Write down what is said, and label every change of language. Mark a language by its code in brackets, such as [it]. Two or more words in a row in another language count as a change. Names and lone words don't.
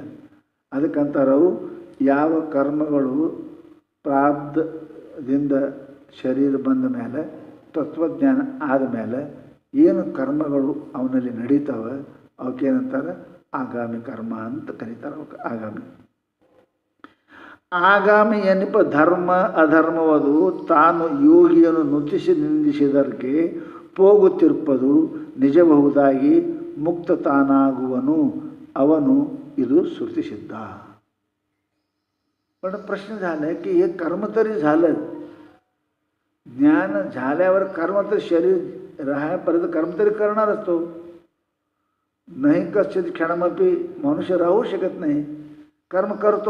[kn] ಅದಕ್ಕಂತಾರವು ಯಾವ ಕರ್ಮಗಳು ಪ್ರಾರಬ್ಧದಿಂದ ಶರೀರ ಬಂದ ಮೇಲೆ, ತತ್ವಜ್ಞಾನ ಆದಮೇಲೆ ಏನು ಕರ್ಮಗಳು ಅವನಲ್ಲಿ ನಡೀತಾವೆ ಅವಕ್ಕೇನಂತಾರೆ ಆಗಾಮಿ ಕರ್ಮ ಅಂತ ಕರೀತಾರೆ. ಅವಕ್ಕೆ ಆಗಾಮಿ. ಆಗಾಮಿ ಎನ್ನಿಪ ಧರ್ಮ ಅಧರ್ಮವದು ತಾನು ಯೋಗಿಯನ್ನು ನುತಿಸಿ ನಿಂದಿಸಿದರ್ಗೆ ಹೋಗುತ್ತಿರ್ಪದು ನಿಜಬಹುದಾಗಿ ಮುಕ್ತ ತಾನಾಗುವನು ಅವನು. [mr] ಇದು श्रुती सिद्ध. पण प्रश्न झाला की हे कर्म तरी झालं, ज्ञान झाल्यावर कर्म तर शरीर राहायपर्यंत कर्म तरी करणार असतो. नाही कश्चित क्षणमपी मनुष्य राहू शकत नाही, कर्म करतो.